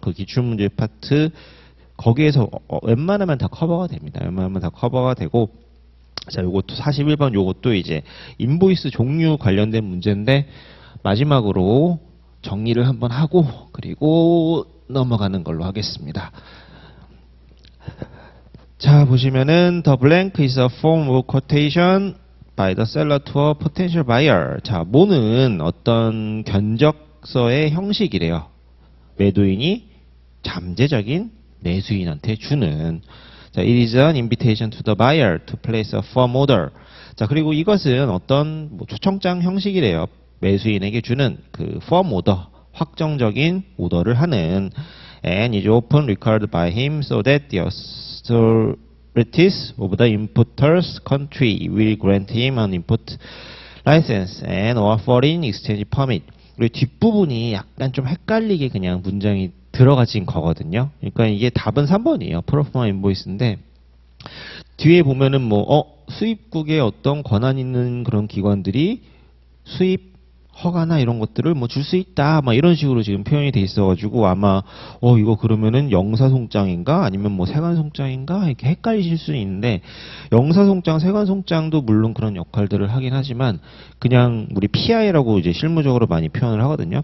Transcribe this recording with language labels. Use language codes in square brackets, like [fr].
[ko] 그 기출 문제 파트 거기에서 웬만하면 다 커버가 됩니다. 웬만하면 다 커버가 되고, 자, 요것도 41번 요것도 이제 인보이스 종류 관련된 문제인데 마지막으로 정리를 한번 하고 그리고 넘어가는 걸로 하겠습니다. 자, 보시면은 [en] the blank is a form of quotation by the seller to a potential buyer. [ko] 자, 뭐는 어떤 견적서의 형식이래요. 매도인이 잠재적인 매수인한테 주는. [en] 자, it is an invitation to the buyer to place a firm order. [ko] 자, 그리고 이것은 어떤 초청장 형식이래요. 매수인에게 주는 그 [en] firm order, [ko] 확정적인 오더를 하는, [en] and is often required by him so that the authorities of the importer's country will grant him an import license and or foreign exchange permit. [ko] 그리고 뒷부분이 약간 좀 헷갈리게 그냥 문장이 들어가진 거거든요. 그러니까 이게 답은 3번이에요. 프로포마 인보이스인데 뒤에 보면은 수입국의 어떤 권한 있는 그런 기관들이 수입 허가나 이런 것들을 줄 수 있다, 이런 식으로 지금 표현이 돼 있어가지고 아마 이거 그러면은 영사송장인가 아니면 세관송장인가 이렇게 헷갈리실 수는 있는데, 영사송장, 세관송장도 물론 그런 역할들을 하긴 하지만 그냥 우리 PI라고 이제 실무적으로 많이 표현을 하거든요.